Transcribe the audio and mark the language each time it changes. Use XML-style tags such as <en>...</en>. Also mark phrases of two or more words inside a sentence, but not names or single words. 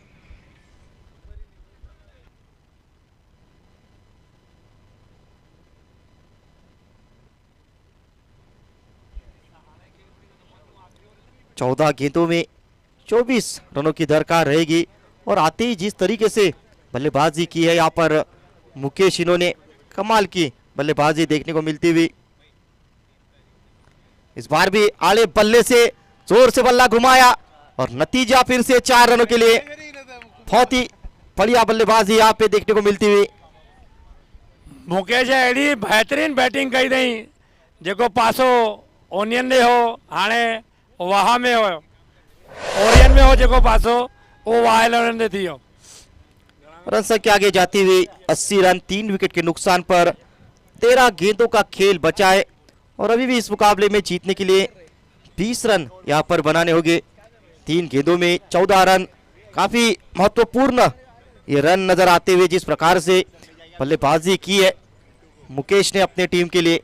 <hi>चौदह गेंदों में 24 रनों की दरकार रहेगी और आते ही जिस तरीके से बल्लेबाजी की है यहाँ पर मुकेश, इन्होंने कमाल की बल्लेबाजी देखने को मिलती हुई। इस बार भी आड़े बल्ले से जोर से बल्ला घुमाया और नतीजा फिर से 4 रनों के लिए। बहुत ही बढ़िया बल्लेबाजी यहाँ पे देखने को मिलती हुई।</hi> <sd>मुकेश अहिड़ी बेहतरीन बैटिंग कई अथई, जेको पासो ओनियन में हो हाणे वाह में हो, ओरियन में हो जेको पासो वो वाह 11 ते थी वियो।</sd> <hi>रन संख्या आगे जाती हुई 80 रन, 3 विकेट के नुकसान पर 13 गेंदों का खेल बचा है और अभी भी इस मुकाबले में जीतने के लिए 20 रन यहाँ पर बनाने होंगे। 3 गेंदों में 14 रन, काफी महत्वपूर्ण ये रन नजर आते हुए जिस प्रकार से बल्लेबाजी की है मुकेश ने अपने टीम के लिए।</hi>